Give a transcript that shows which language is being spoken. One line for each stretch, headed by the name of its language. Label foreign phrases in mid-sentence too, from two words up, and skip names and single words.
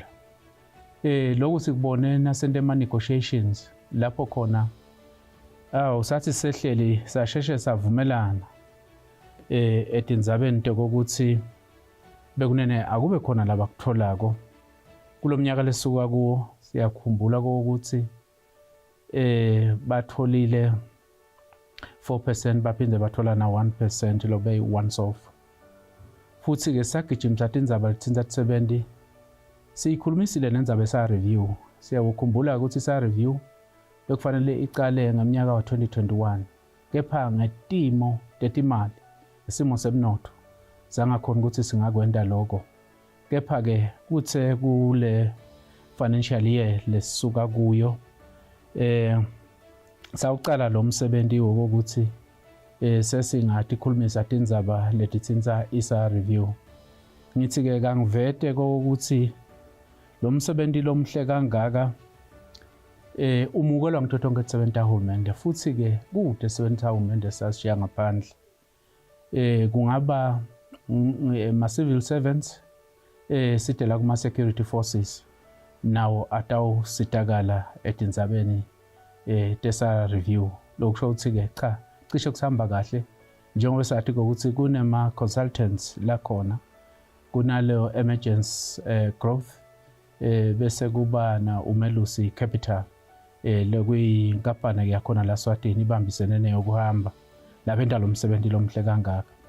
Swati: Lokhu sikubone nasente ema-negotiations lapho khona sathi sehleli sasheshe savumelana etindzabeni kokuthi bekunene akube khona labakutholako kulomnyaka lesuka kuwo siyakhumbula ukuthi batholile 4% baphinde bathola na 1% lobe
English: once off
Swati: futhi ke sagijimisa indzaba lethinta 70 siyikhulumisile nendzaba esa review siyakukhumbula ukuthi sa review bekufanele iqale ngeminyaka wa 2021 kepha ngetimo tetimali isimo semnotho sangakhona ukuthi singakwenda lokho kepha ke kuthe kule
English: financial year
Swati: lesisuka kuyo sawuqala lo msebenzi wokuthi sesingathi khulumisa tindzaba letithinta isa review ngithi ke kangivete ukuthi lo msebenzi lomhle kangaka umukelwa ngitho tonke tsebenza uhulumende futhi ke kude sebenza uhulumende sashiya ngaphandle kungaba ma
English: civil servants
Swati: sidela kuma
English: security forces
Swati: nawo atawusitakala etindzabeni tesa review lokusho ukuthi ke cha cishe kusahamba kahle njengoba sathi ukuthi kunema consultants la khona kunaleyo
English: emergency growth
Swati: bese kuba na umelusi capital lokuyinkampani yakhona la Eswatini ibambisene neyokuhamba labenda lo msebenzi lomhle kangaka